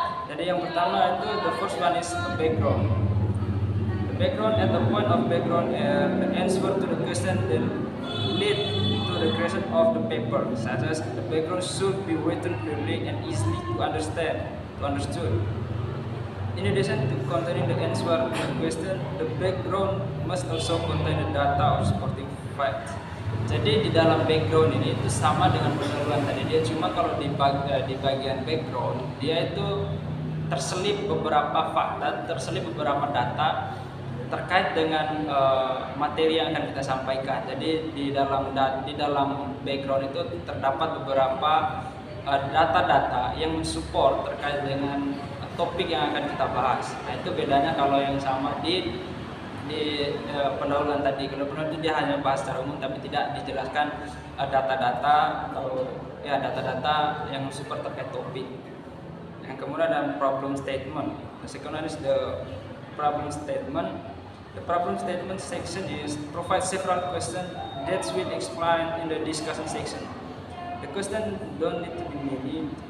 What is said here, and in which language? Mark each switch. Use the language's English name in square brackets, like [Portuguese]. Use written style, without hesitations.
[Indonesian] Jadi yang pertama itu [English] the first one is the background. The background, at the point of background, the answer to the question that lead to the creation of the paper, such as the background should be written clearly and easily to understood. In addition to containing the answer to the question, the background must also contain the data or supporting facts. [Indonesian] Jadi di dalam background ini itu sama dengan pendahuluan tadi, dia cuma kalau di bagian background dia itu terselip beberapa fakta, terselip beberapa data terkait dengan materi yang akan kita sampaikan. Jadi di dalam background itu terdapat beberapa data-data yang mensupport terkait dengan topik yang akan kita bahas. Nah, itu bedanya kalau yang sama di pendahuluan tadi. Kalau pendahuluan itu dia hanya bahas secara umum tapi tidak dijelaskan data-data atau ya data-data yang support terkait topik. Yang kemudian ada problem statement. [English] The second one is the problem statement. The problem statement section is provide several questions that will explain in the discussion section. The question don't need to be many.